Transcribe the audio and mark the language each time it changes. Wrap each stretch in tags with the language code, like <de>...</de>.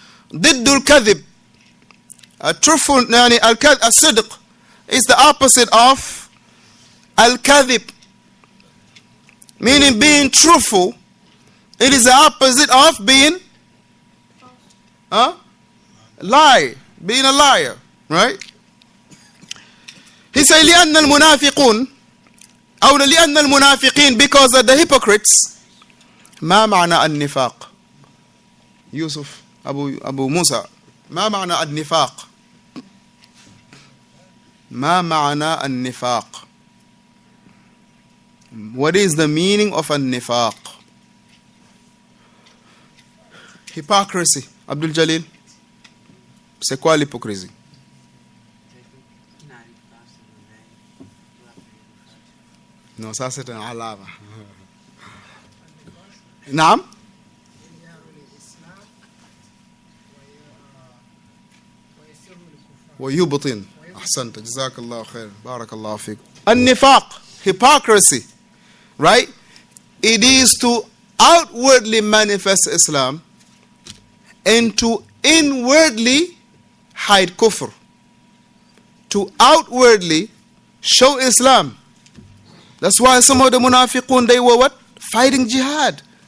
<en>Diddul kadhib, truthful, as-sidq is the opposite of al-kadhib, meaning being truthful. It is the opposite of being lie, being a liar, right? He said</en> <ar>لأن المنافقون أو لأن المنافقين,</ar> <en>because of the hypocrites.</en> <ar>ما معنى النفاق؟ يوسف أبو موسى, ما معنى النفاق؟ ما معنى النفاق?</ar> <en>What is the meaning of النفاق? Hypocrisy.</en> <fr>Abdul Jalil, c'est quoi l'hypocrisie? Non, ça c'est un alama.</fr> <ar>نعم. ويبطن. أحسنت, جزاك الله خير, بارك الله فيك.</ar> <en>النفاق, hypocrisy, right? It is to outwardly manifest Islam and to inwardly hide kufr. To outwardly show Islam. That's why some of the munafiqun, they were what? Fighting jihad.</en>